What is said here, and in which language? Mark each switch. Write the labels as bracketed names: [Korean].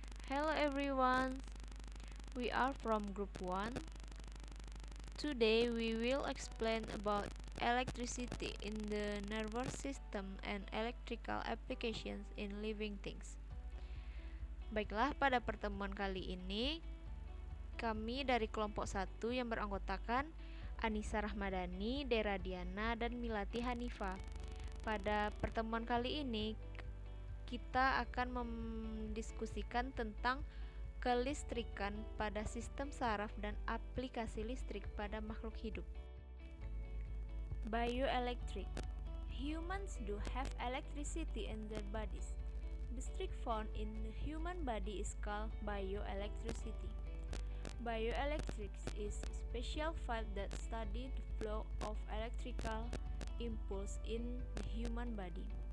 [English] Hello everyone, we are from group 1. Today we will explain about electricity in the nervous system and electrical applications in living things. [Indonesian] Baiklah, pada pertemuan kali ini kami dari kelompok 1 yang beranggotakan Anissa Rahmadani, Dera Diana, dan Milati Hanifa. Pada pertemuan kali ini kita akan mendiskusikan tentang kelistrikan pada sistem saraf dan aplikasi listrik pada makhluk hidup. [English] Bioelectric. Humans do have electricity in their bodies. The streak found in the human body is called bioelectricity. Bioelectrics is a special field that studies the flow of electrical impulse in the human body.